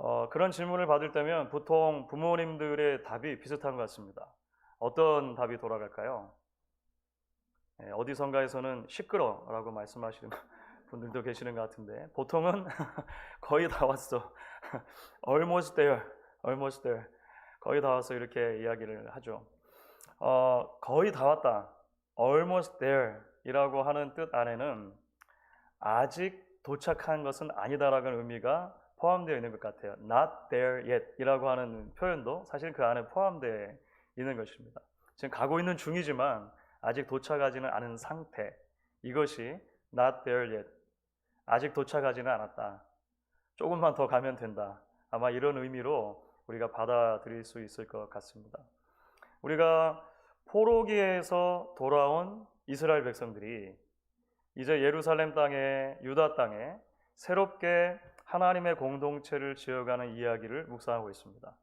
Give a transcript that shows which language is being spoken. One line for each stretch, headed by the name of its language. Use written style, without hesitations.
Korean: 그런 질문을 받을 때면 보통 부모님들의 답이 비슷한 것 같습니다. 어떤 답이 돌아갈까요? 어디선가에서는 시끄러라고 말씀하시는 분들도 계시는 것 같은데 보통은 거의 다 왔어.
English: Almost there, almost there.
Korean: 거의 다 왔어 이렇게 이야기를 하죠. 거의 다 왔다.
English: Almost there
Korean: 이라고 하는 뜻 안에는 아직 도착한 것은 아니다라는 의미가 포함되어 있는 것 같아요.
English: Not there yet
Korean: 이라고 하는 표현도 사실 그 안에 포함되어 있는 것입니다. 지금 가고 있는 중이지만 아직 도착하지는 않은 상태. 이것이
English: not there yet.
Korean: 아직 도착하지는 않았다. 조금만 더 가면 된다. 아마 이런 의미로 우리가 받아들일 수 있을 것 같습니다. 우리가 포로기에서 돌아온 이스라엘 백성들이 이제 예루살렘 땅에 유다 땅에 새롭게 하나님의 공동체를 지어가는 이야기를 묵상하고 있습니다.